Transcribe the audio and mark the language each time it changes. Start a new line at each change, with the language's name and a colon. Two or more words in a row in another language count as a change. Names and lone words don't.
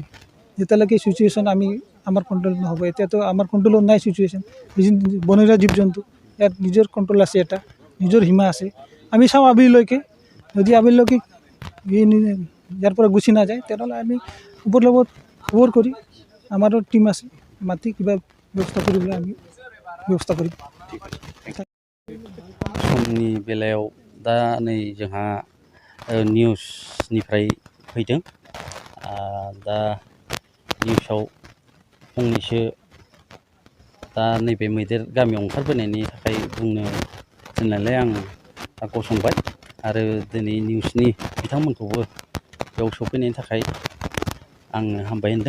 Assamese: যেতিয়ালৈকে চিটুৱেশ্যন আমাৰ কণ্ট্ৰল নহ'ব। এতিয়াতো আমাৰ কণ্ট্ৰলত নাই চিটুৱেশ্যন। বনৰীয়া জীৱ জন্তু ইয়াত নিজৰ কণ্ট্ৰল আছে, এটা নিজৰ সীমা আছে। আমি চাওঁ আবেলিলৈকে, যদি আবেলিলৈকে ইয়াৰ পৰা গুচি নাযায় তেনেহ'লে আমি ওপৰ লগত খবৰ কৰি আমাৰো টিম আছে, মাতি কিবা
Bodo: व्यवस्था करोब्ला आं व्यवस्था करिब। समनि बेलायाव दा नै जोंहा निउसनिफ्राय फैदों। दा निउसाव फंनैसो दा नैबे मैदेर गामियाव ओंखारबोनायनि थाखाय बुंनो थिननायलाय आं गसंबाय आरो दिनै निउसनि बिथांमोनखौबो बेयाव सफैनायनि थाखाय आङो हामबाय होनदों।